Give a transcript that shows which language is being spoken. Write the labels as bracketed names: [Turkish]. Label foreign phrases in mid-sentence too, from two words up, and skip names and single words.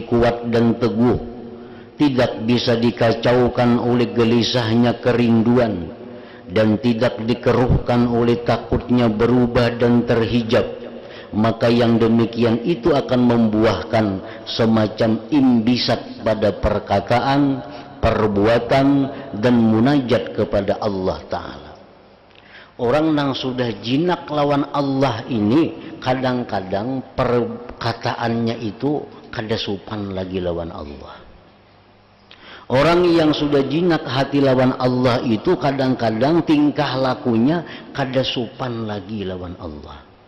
[Indonesian] kuat dan teguh, tidak bisa dikacaukan oleh gelisahnya kerinduan dan tidak dikeruhkan oleh takutnya berubah dan terhijab, maka yang demikian itu akan membuahkan semacam imbisat pada perkataan, perbuatan dan munajat kepada Allah Ta'ala. [Banjar] Orang yang sudah jinak lawan Allah ini kadang-kadang perkataannya itu kada sopan lagi lawan Allah. Orang yang sudah jinak hati lawan Allah itu kadang-kadang tingkah lakunya kada sopan lagi lawan Allah.